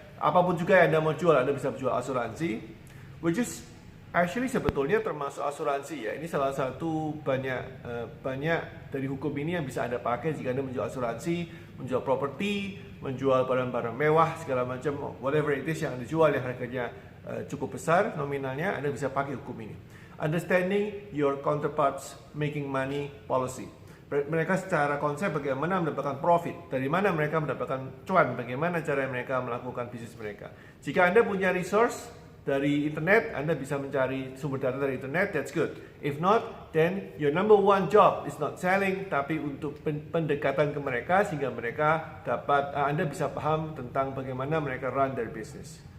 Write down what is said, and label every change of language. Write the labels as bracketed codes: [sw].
[id] Apapun juga yang Anda mau jual, Anda bisa jual asuransi, [en] which is actually [id] sebetulnya termasuk asuransi ya. Ini salah satu banyak dari hukum ini yang bisa Anda pakai jika Anda menjual asuransi, menjual properti, menjual barang-barang mewah segala macam, [en] whatever it is [id] yang Anda jual yang harganya cukup besar nominalnya, Anda bisa pakai hukum ini. [en] Understanding your counterparts making money policy. [id] Mereka secara konsep bagaimana mendapatkan profit, dari mana mereka mendapatkan cuan, bagaimana cara mereka melakukan bisnis mereka. Jika Anda punya resource dari internet, Anda bisa mencari sumber data dari internet, [en] that's good. If not, then your number one job is not selling, [id] tapi untuk pendekatan ke mereka sehingga mereka dapat, Anda bisa paham tentang bagaimana mereka [en] run their business.